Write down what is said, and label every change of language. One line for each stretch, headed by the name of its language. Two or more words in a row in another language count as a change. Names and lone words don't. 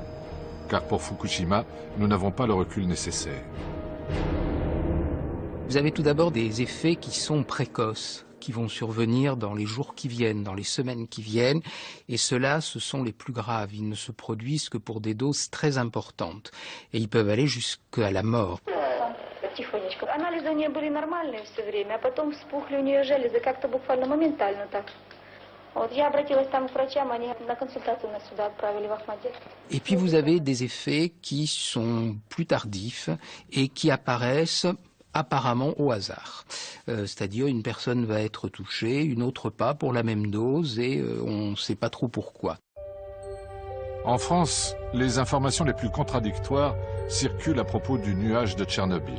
French: Car pour Fukushima, nous n'avons pas le recul nécessaire. Vous avez tout d'abord des effets qui sont précoces, qui vont survenir dans les jours qui viennent, dans les semaines qui viennent, et ceux-là, ce sont les plus graves. Ils ne se produisent que pour des doses très importantes, et ils peuvent aller jusqu'à la mort.
Russian: Анализы у нее были нормальные все время, а потом вспухли у нее железы, как-то буквально моментально так. Вот я обратилась там к врачам, они на консультацию нас сюда отправили в Ахмадет.
French: Et puis vous avez des effets qui sont plus tardifs et qui apparaissent apparemment au hasard. C'est-à-dire une personne va être touchée, une autre pas pour la même dose et on ne sait pas trop pourquoi. En France, les informations les plus contradictoires circulent à propos du nuage de Tchernobyl.